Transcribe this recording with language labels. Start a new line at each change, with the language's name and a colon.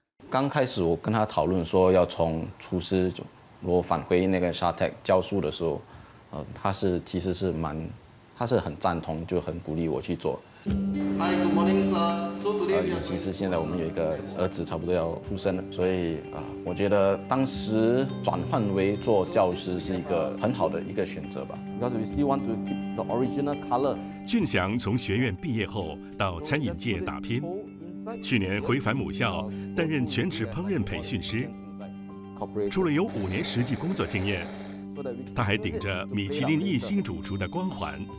Chinese: 刚开始我跟他讨论说要从厨师，我返回那个沙特教书的时候，他其实是很赞同，就很鼓励我去做。
English: Hi, good morning, class. So today we
Chinese: 尤
English: are
Chinese: 其是现在我们有一个儿子差不多要出生了，所以我觉得当时转换为做教师是一个很好的一个选择吧。
English: Because we still want to keep the original color.
Chinese: 俊祥从学院毕业后到餐饮界打拼，去年回返母校担任全职烹饪培训师。除了有5年实际工作经验，他还顶着米其林1星主厨的光环。